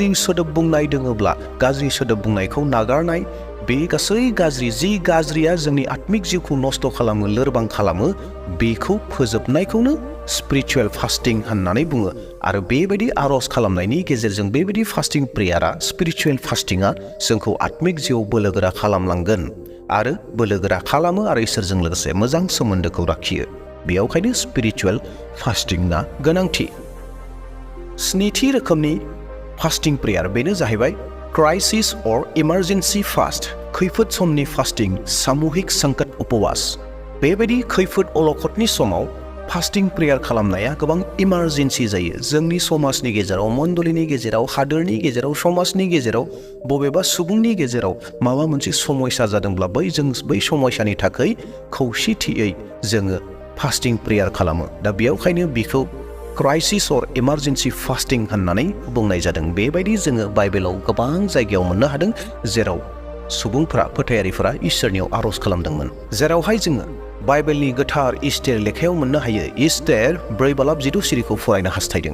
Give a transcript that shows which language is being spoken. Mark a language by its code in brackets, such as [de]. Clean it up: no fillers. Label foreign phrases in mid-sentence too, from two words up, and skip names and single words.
[brx] सोदोब बुंनाय दङब्ला गाज्रि सोदोब बुंनायखौ नागारनाय बे गासै गाज्रि जि गाज्रिया जोंनि आत्मिक जिउखौ नस्थ' खालामो लोरबां खालामो बेखौ फोजोबनायखौनो [en] spiritual fasting [brx] होननानै बुङो आरो बेबायदि आर'ज खालामनायनि गेजेरजों बेबायदि [en] fasting prayer spiritual fasting [brx] जोंखौ आत्मिक जिउआव बोलोगोरा खालामलांगोन आरो बोलोगोरा खालामो आरो इसोरजों लोगोसे मोजां सोमोन्दोखौ लाखियो बेयावखायनो [en] spiritual fasting [brx] गोनांथि स्निथि रोखोमनि [en] fasting prayer [brx] बेनो जाहैबाय [en] crisis or emergency fast [brx] खैफोद समनि फास्टिं सामूहिक संकट उपवास बेबायदि खैफोद अलखदनि समाव [en] fasting prayer [brx] खालामनाया गोबां इमारजेन्सि जायो जोंनि समाजनि गेजेराव मण्डलीनि गेजेराव हादोरनि गेजेराव समाजनि गेजेराव बबेबा सुबुंनि गेजेराव माबा मोनसे समस्या जादोंब्ला बै समस्यानि थाखाय खौसेथियै जोङो [en] fasting prayer [brx] खालामो दा बेयावखायनो बिखौ [en] crisis or emergency fasting [brx] होननानै बुंनाय जादों बेबायदि जोङो बाइबेलाव गोबां जायगायाव मोननो हादों जेराव सुबुंफोरा फोथायारिफोरा इसोरनियाव आर'ज खालामदोंमोन जेरावहाय जोङो बाइबेलनि गोथार इस्टेर लेखायाव मोननो हायो इस्टेर 4 बालाब 7 सिरिखौ फरायनो हास्थायदों